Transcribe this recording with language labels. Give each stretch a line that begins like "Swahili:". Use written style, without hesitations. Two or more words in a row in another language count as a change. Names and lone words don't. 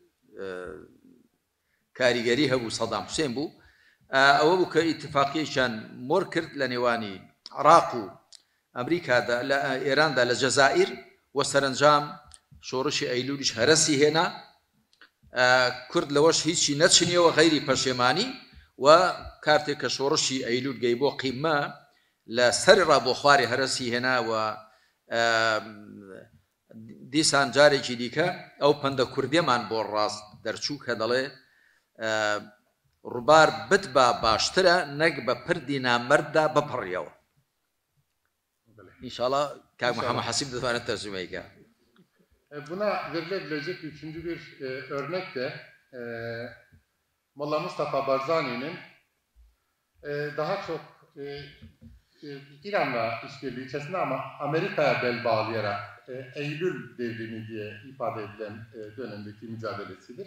Central Kurdish: کاریگەری هەبوو سەدام حوسێن بوو ئەوە بوو کە ئیتفاقیەکیان مۆر کرد لە نێوانی عێراق و ئەمریکادا لە ئێراندا لە جەزائیر وە سەرنجام شۆڕشی ئەیلولیش هەرەسی هێنا کورد لەوەش هیچی نەچنیەوە غەیری پەشێمانی و کارتێک کە شۆڕشی ئەیلول گەی بۆ قیمە لە سەرڕا بۆ خواری هەرەسی هێنا و دیسان جارێکی دیکە ئەو پەندە کوردێمان بۆ ڕاست دەرچوو کە دەڵێ ڕووبار بتبا باشترە نەک بە پردی نامەرددا بپڕیەوە.
Turkish: İnşallah Kâk Muhammed Hasip dönemine tercümeyi. Buna verilebilecek üçüncü bir örnek de Molla Mustafa Barzani'nin daha çok İran'la işbirliği içerisinde ama Amerika'ya bel bağlayarak Eylül devrimi diye ifade edilen dönemdeki mücadelesidir.